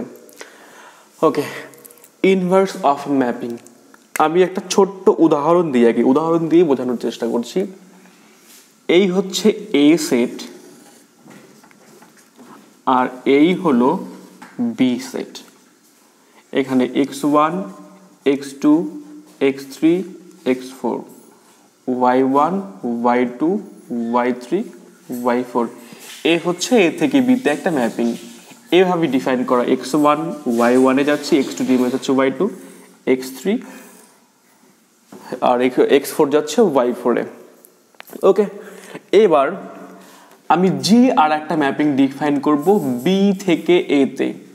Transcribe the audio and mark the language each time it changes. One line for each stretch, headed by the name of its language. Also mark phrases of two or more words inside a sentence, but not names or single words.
Bangla: ওকে,
English: inverse of mapping
Bangla: আমি একটা ছোট্ট উদাহরণ দিয়ে বোঝানোর চেষ্টা করছি। এই হচ্ছে এ সেট আর এই হলো বি সেট। এখানে x1 x2 x3 x4 y1 y2 y3 y4 এ হচ্ছে এ থেকে বিতে একটা ম্যাপিং। এভাবে ডিফাইন করা, x1 y1 এ যাচ্ছে, x2 ডিফাইন হচ্ছে y2, x3 আর x4 যাচ্ছে y4 এ। ওকে, এবার আমি জি আর একটা ম্যাপিং ডিফাইন করব বি থেকে এ তে।